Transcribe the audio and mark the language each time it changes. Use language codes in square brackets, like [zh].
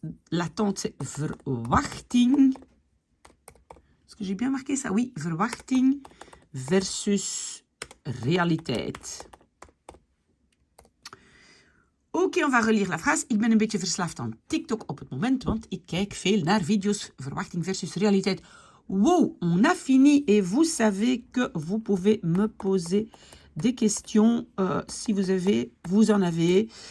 [fr] L'attente, c'est verwachting. Est-ce que j'ai bien marqué ça? [nl] Oui, verwachting versus realiteit. Oké, [fr] on va relire la phrase. [nl] Ik ben een beetje verslaafd aan TikTok op het moment, want ik kijk veel naar video's. Verwachting versus realiteit. [fr] Wow, on a fini et vous savez que vous pouvez me poser des questions si vous en avez.